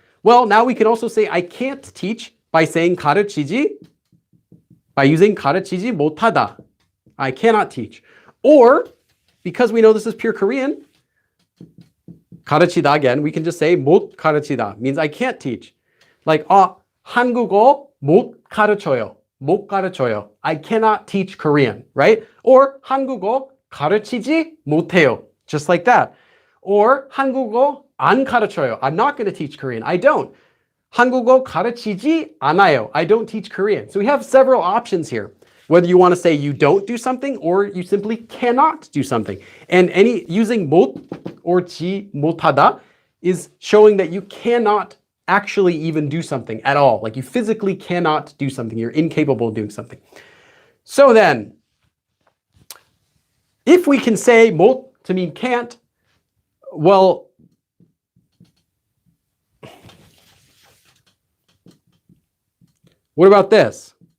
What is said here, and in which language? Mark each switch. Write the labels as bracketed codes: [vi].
[en] Well, now we can also say I can't teach by saying by using [ko] 가르치지 못하다. [en] I cannot teach. Or, because we know this is pure Korean, 가르치다 again, we can just say [ko] 못 가르치다, [en] means I can't teach. [ko] Like, 한국어 못 가르쳐요. 못 가르쳐요. [en] I cannot teach Korean, right? [ko] Or 한국어 가르치지 못해요. [en] Just like that. [ko] Or 한국어 안 가르쳐요. [en] I'm not going to teach Korean. I don't. [ko] 한국어 가르치지 않아요. [en] I don't teach Korean. So we have several options here. Whether you want to say you don't do something or you simply cannot do something. And using 못 or 지 못하다 is showing that you cannot actually even do something at all. Like you physically cannot do something. You're incapable of doing something. So then, if we can say 못 to mean can't, well, what about this?